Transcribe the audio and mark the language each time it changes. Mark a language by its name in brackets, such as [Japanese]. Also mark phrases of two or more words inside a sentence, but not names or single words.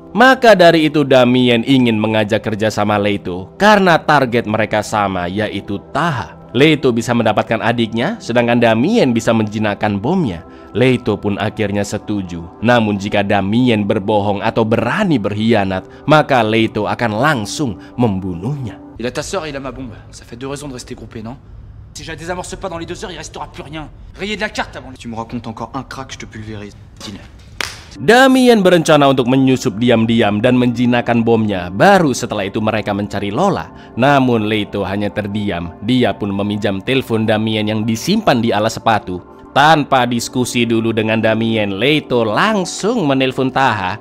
[Indonesian] Maka dari itu Damien ingin mengajak kerjasama Leto karena target mereka sama, yaitu Taha. Leto bisa mendapatkan adiknya, sedangkan Damien bisa menjinakkan bomnya. Leto pun akhirnya setuju. Namun jika Damien berbohong atau berani berkhianat, maka Leto akan langsung membunuhnya. [French] Il a ta sœur et il a ma bombe. Ça fait 2 raisons de rester groupé, non? Si je la désamorce pas dans les 2 heures, il restera plus rien. Rayez de la carte avant. Tu me racontes encore un crack, je te pulvérise. Deal. [Indonesian] Damien berencana untuk menyusup diam-diam dan menjinakkan bomnya. Baru setelah itu mereka mencari Lola. Namun Leto hanya terdiam. Dia pun meminjam telepon Damien yang disimpan di alas sepatu. Tanpa diskusi dulu dengan Damien, Leto langsung menelpon Taha.